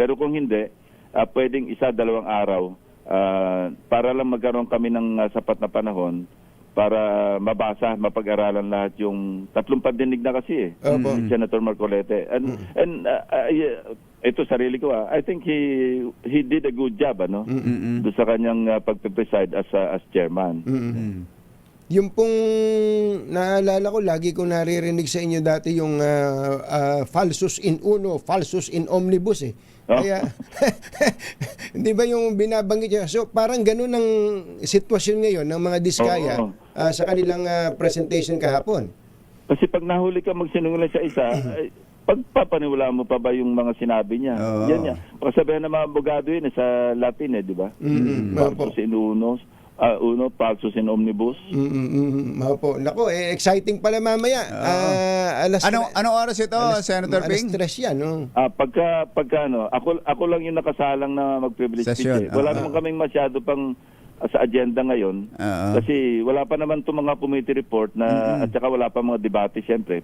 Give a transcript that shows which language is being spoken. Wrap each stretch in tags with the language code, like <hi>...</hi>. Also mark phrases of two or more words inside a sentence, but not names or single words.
<tl>Pero kung hindi, pwedeng 1-2 araw para lang magkaroon kami ng sapat na panahon para mabasa, mapag-aralan lahat yung 3 pandinig na kasi Opo.</tl> <en>ni Senator Marcolete. And</en> <tl>ito sarili ko</tl> <en>I think he did a good job</en> <tl>doon sa kanyang pagpe-preside</tl> <en>as chairman.</en> <tl>Yung pong naalala ko, lagi ko naririnig sa inyo dati yung</tl> <la>falsus in uno, falsus in omnibus</la> <tl>eh. Kaya, hindi ba yung binabanggit niya? So, parang ganun ang sitwasyon ngayon ng mga Diskaya sa kanilang presentation kahapon. Kasi pag nahuli ka magsinungaling sa isa, pagpapaniwala mo pa ba yung mga sinabi niya? Yan yan. Pagsabihan ng mga abogado yun sa Latin di ba?</tl> <la>Falsus in uno, falsus in omnibus.</la> <tl>Opo. Nako, exciting pala mamaya. Anong oras ito, Senator Ping? Alas 3 yan, no? Pagka ako lang yung nakasalang na mag-privilege Session. speech. Wala naman kaming masyado pang sa agenda ngayon. Kasi wala pa naman itong mga</tl> <en>committee report</en> <tl>na at saka wala pa mga debate siyempre.</tl>